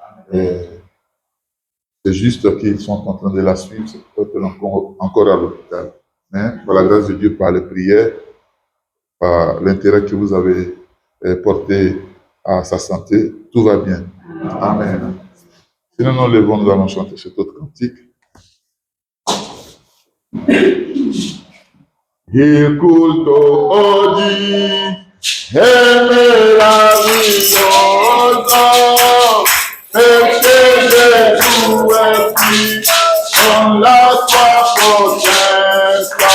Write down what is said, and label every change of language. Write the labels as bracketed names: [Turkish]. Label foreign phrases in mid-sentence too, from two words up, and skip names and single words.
[French] C'est juste qu'ils sont en train de la suivre, c'est peut-être encore à l'hôpital. Mais par la grâce de Dieu, par les prières, par l'intérêt que vous avez porté à sa santé, tout va bien. Amen. Sinon, nous levons, nous allons chanter cet autre cantique. [Italian] Il culto oggi è meraviglioso perché Gesù è qui con la sua potenza.